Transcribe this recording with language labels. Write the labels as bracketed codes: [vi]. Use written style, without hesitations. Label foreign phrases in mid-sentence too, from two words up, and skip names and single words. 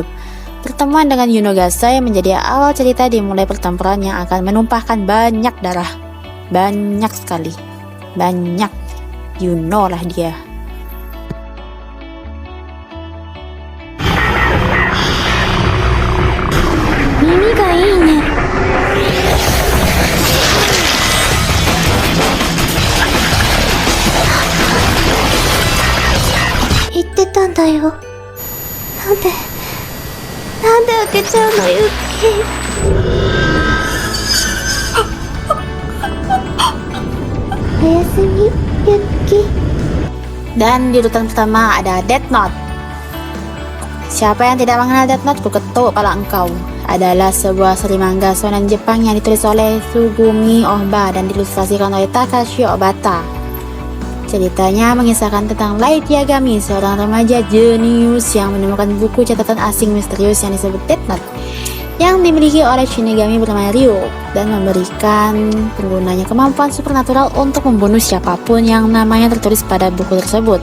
[id] Pertemuan dengan Yuno Gasai menjadi awal cerita dimulai pertempuran yang akan menumpahkan banyak darah. Banyak sekali. Banyak. Yuno lah dia. Ini kayaknya. [ja] 言ってたんだよ。なんで開けちゃうの、ユッキー。おやすみ、ユッキー。 [id] Dan di urutan pertama ada Death Note. Siapa yang tidak mengenal Death Note, kuketuk kepala engkau. Adalah sebuah seri manga shonen Jepang yang ditulis oleh Sugumi Ohba dan diilustrasikan oleh Takashi Obata. Ceritanya mengisahkan tentang Light Yagami, seorang remaja jenius yang menemukan buku catatan asing misterius yang disebut Death Note yang dimiliki oleh Shinigami bernama Ryo dan memberikan penggunanya kemampuan supernatural untuk membunuh siapapun yang namanya tertulis pada buku tersebut.